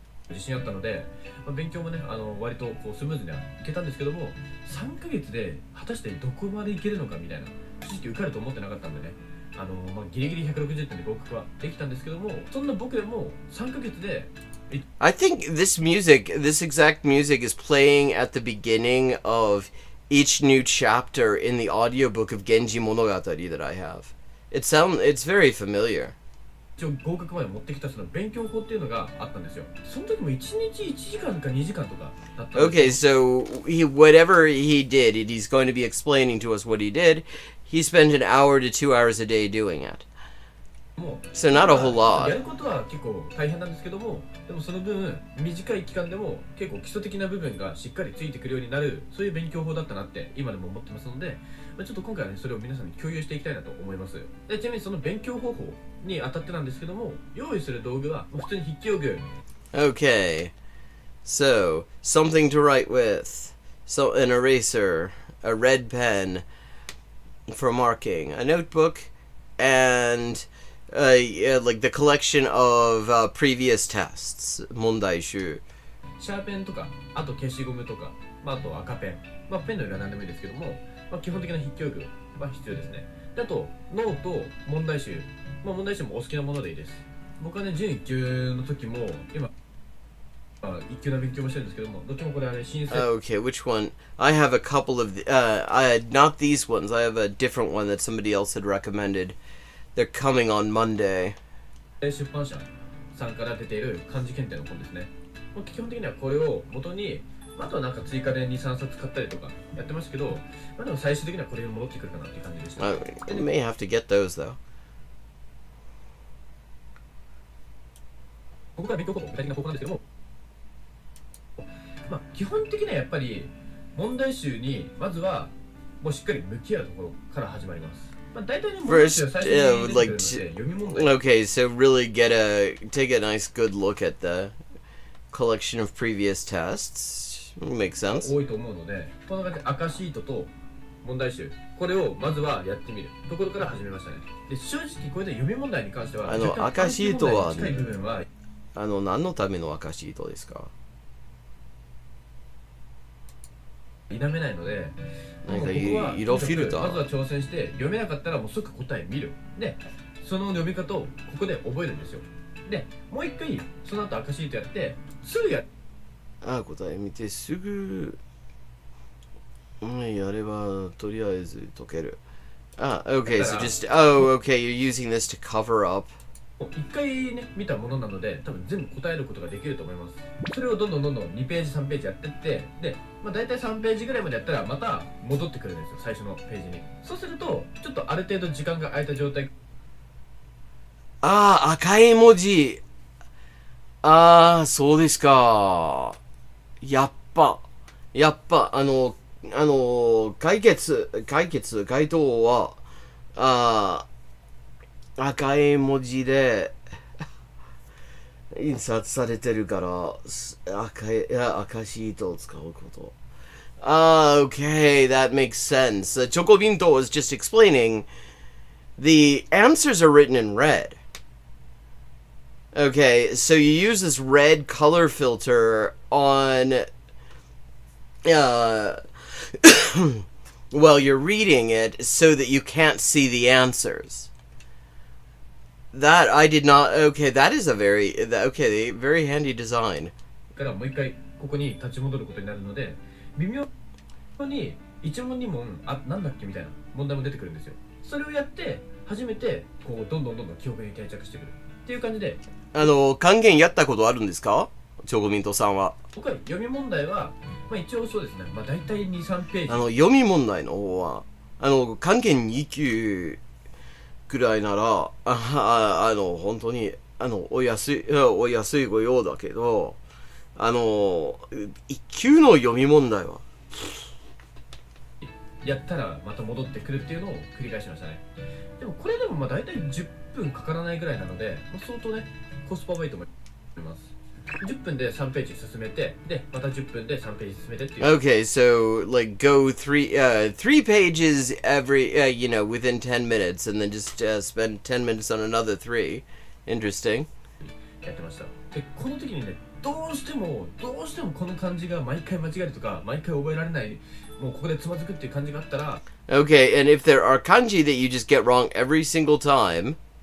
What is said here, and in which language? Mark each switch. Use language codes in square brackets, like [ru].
[ja] 自信あったので、勉強もね、割とこうスムーズにはいけたんですけども、3ヶ月で果たしてどこまでいけるのかみたいな、正直受かると思ってなかったんでね、ギリギリ160点で合格はできたんですけども、そんな僕でも3ヶ月で [en] I think this exact music is playing at the beginning of each new chapter in the audiobook of Genji Monogatari that I have. It's very familiar. [ja] 一応合格まで持ってきたその勉強法っていうのがあったんですよ。その時も1日1時間か2時間とかだったんですよ。 [en] Okay, so whatever he did, he's going to be explaining to us what he did. He spent an hour to 2 hours a day doing it. So not a whole lot. [ja] やることは結構大変なんですけども、でもその分短い期間でも結構基礎的な部分がしっかりついてくるようになる、そういう勉強法だったなって今でも思ってますので、ちょっと今回はねそれを皆さんに共有していきたいなと思います。でちなみにその勉強方法にあたってなんですけども、用意する道具は普通に筆記用具。 [en] Okay, so something to write with, so an eraser, a red pen for marking, a notebook, and like the collection of previous tests, 問題集。 [ja] シャーペンとか、あと消しゴムとか、あと赤ペン、ペンの色は何でもいいですけども、基本的な筆記用具は必要ですね。であとノート、問題集、問題集もお好きなものでいいです。僕はね準1級の時も今1級の勉強もしてるんですけども、どっちもこれはね新生。 [en] Okay, which one? I have a couple of not these ones. I have a different one that somebody else had recommended. They're coming on Monday. [ja] 出版社さんから出ている漢字検定の本ですね。基本的にはこれを元に、あとはなんか追加で 2,3 冊買ったりとかやってますけど、でも最終的にはこれに戻ってくるかなっていう感じでした。 [en] You may have to get those though. [ja] ここから勉強方法、具体的な方法なんですけども、基本的にはやっぱり問題集にまずはもうしっかり向き合うところから始まります。 [en] First, okay, so really take a nice good look at the collection of previous tests. Makes sense. [ja] 多いと思うので、この中で赤シートと問題集、これをまずはやってみるところから始めましたね。で、正直これで読み問題に関しては、赤シートは近い部分は何のための赤シートですか？否めないので、なんか色フィルター。まずは挑戦して読めなかったらもう即答え見る。で、その読み方をここで覚えるんですよ。で、もう一回その後赤シートやってすぐやる。答え見てすぐやればとりあえず解ける。 [en] Okay, so okay, you're using this to cover up. [ja] 一回ね見たものなので多分全部答えることができると思います。それをどんどん2ページ3ページやってってで、大体3ページぐらいまでやったらまた戻ってくるんですよ、最初のページに。そうするとちょっとある程度時間が空いた状態。赤い文字。そうですか。やっぱ回答は赤い文字で印刷されてるから赤シートを使うこと。 [en] Okay, that makes sense. Chocobinto was just explaining the answers are written in red. Okay, so you use this red color filter on while you're reading it so that you can't see the answers. That I did not. Okay, that is a very handy design. [ja] からもう一回ここに立ち戻ることになるので、微妙に一問二問なんだっけみたいな問題も出てくるんですよ。それをやって初めてこうどんどん記憶に定着してくるっていう感じで。還元やったことあるんですか？チョコミントさんは。僕は読み問題は一応そうですね。大体2、3ページ。読み問題の方は還元2級くらいなら本当にお安いご用だけど1級の読み問題はやったらまた戻ってくるっていうのを繰り返しましたね。でもこれでも大体10分かからないぐらいなので、相当ねコスパはいいと思います。 10分で3ページ進めて、でまた10分で3ページ進めてっていう。 [en] Okay, so like go three pages every within 10 minutes, and then just spend 10 minutes on another 3. Interesting. [ja] やってました。でこの時にね、どうしてもこの漢字が毎回間違えるとか、毎回覚えられない、もうここでつまずくっていう感じがあったら。 [en] Okay, and if there are kanji that you just get wrong every single time.